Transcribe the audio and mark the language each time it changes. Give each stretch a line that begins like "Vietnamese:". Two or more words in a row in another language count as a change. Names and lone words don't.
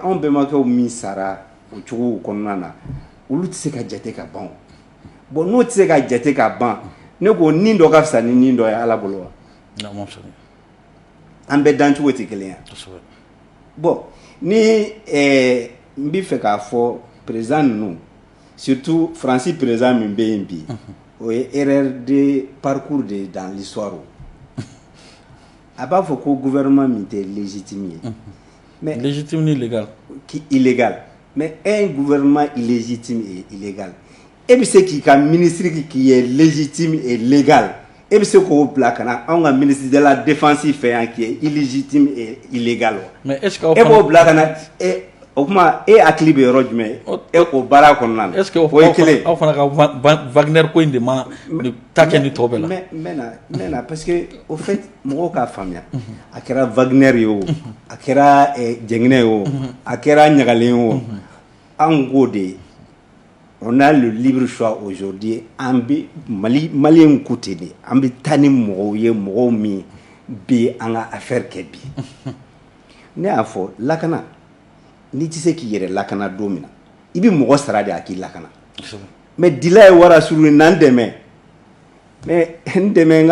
Bambara: anw bɛnbakɛw min sara o cogo kɔnɔna na olu tɛ se ka jate ka ban bon n'o tɛ se ka jate ka ban ne ko nin dɔ ka fisa ni nin dɔ ye Ala bolo wa an bɛ dancogo tɛ kelen ye bon ni n bɛ fɛ k'a fɔ président ninnu surtout Fransi président min bɛ yen bi o ye
French: erreur de parcours de dans l'histoire
Bambara: a b'a fɔ ko gouvernement min tɛ légitime ye mais
French: légitime ni illégal illégal mais un gouvernement illégitime et illégal
Bambara: e bɛ se k'i ka
French: ministre qui est légitime et légal
Bambara: e bɛ se k'o bila ka na anw ka
French: ministre de la défense fɛ yan qui est illégitime et illégal mais est-ce que
Bambara: e b'o bila ka na o kuma e hakili bɛ yɔrɔ jumɛn o baara kɔnɔna na
French: est-ce que
Bambara: aw fana ka Wagner ko in de ma ta kɛ ni tɔ bɛɛ la n bɛ na
French: parce que au fait
Bambara: mɔgɔw k'a faamuya a kɛra Wagner ye o a kɛra Jɛnginɛ ye o a kɛra Ɲagalen ye o anw k'o de
French: on a le libre choix aujourd'hui
Bambara: an bɛ maliyɛnw ko ten de an bɛ taa ni mɔgɔw ye mɔgɔw min bɛ an ka affaire kɛ bi ne y'a fɔ lakana n'i tɛ se k'i yɛrɛ lakana don min na i bɛ mɔgɔ sara de a k'i lakana mais dila ye wara suru ye n'an dɛmɛ mais n dɛmɛ n